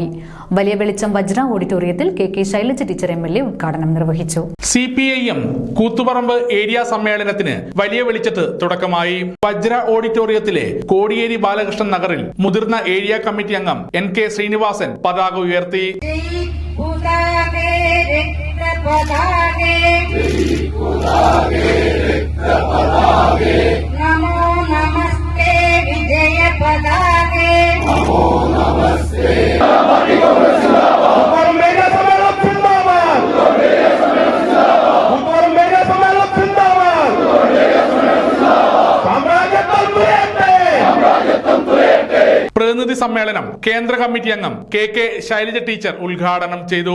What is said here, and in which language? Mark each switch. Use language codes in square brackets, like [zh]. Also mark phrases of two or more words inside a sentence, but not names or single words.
[ml] വലിയ വെളിച്ചം വജ്ര ഓഡിറ്റോറിയത്തിൽ KK ശൈലജ ടീച്ചർ MLA ഉദ്ഘാടനം നിർവഹിച്ചു. CPIM കൂത്തുപറമ്പ് ഏരിയ സമ്മേളനത്തിന് വലിയ വെളിച്ചത്ത് തുടക്കമായി. വജ്ര ഓഡിറ്റോറിയത്തിലെ കോടിയേരി ബാലകൃഷ്ണൻ നഗറിൽ മുതിർന്ന ഏരിയ കമ്മിറ്റി അംഗം NK ശ്രീനിവാസൻ പതാക ഉയർത്തി. [sa] नमो नमस्ते विजय पदागे नमो नमस्ते [ml] പ്രതിനിധി സമ്മേളനം കേന്ദ്ര കമ്മിറ്റി അംഗം KK ശൈലജ ടീച്ചർ ഉദ്ഘാടനം ചെയ്തു.